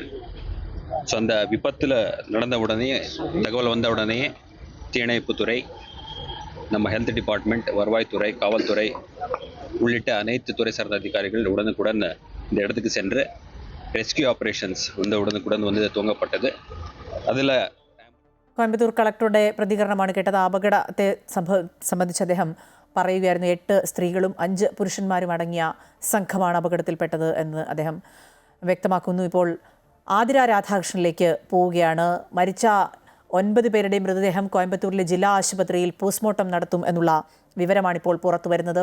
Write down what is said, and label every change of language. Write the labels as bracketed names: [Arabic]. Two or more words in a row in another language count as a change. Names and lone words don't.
[Tamil] ஸோ அந்த விபத்தில் நடந்த உடனே தகவல் வந்த உடனே தீயணைப்புத்துறை, நம்ம [English] health department, [Tamil] வருவாய்த்துறை, காவல்துறை உள்ளிட்ட அனைத்து துறை சார்ந்த அதிகாரிகள் உடனுக்குடன் இந்த இடத்துக்கு சென்று [English] rescue operations [Tamil] உடனுக்குடன் வந்து துவங்கப்பட்டது. அதில் [Malayalam] കോയമ്പത്തൂർ കളക്ടറുടെ പ്രതികരണമാണ് കേട്ടത്. അപകടത്തെ സംബന്ധിച്ച് അദ്ദേഹം പറയുകയായിരുന്നു. 8 സ്ത്രീകളും 5 പുരുഷന്മാരും അടങ്ങിയ സംഘമാണ് അപകടത്തിൽപ്പെട്ടത് എന്ന് അദ്ദേഹം വ്യക്തമാക്കുന്നു. ഇപ്പോൾ ആതിര രാധാകൃഷ്ണനിലേക്ക് പോവുകയാണ്. മരിച്ച 9 പേരുടെയും മൃതദേഹം കോയമ്പത്തൂരിലെ ജില്ലാ ആശുപത്രിയിൽ പോസ്റ്റ്മോർട്ടം നടത്തും എന്നുള്ള വിവരമാണിപ്പോൾ പുറത്തു വരുന്നത്.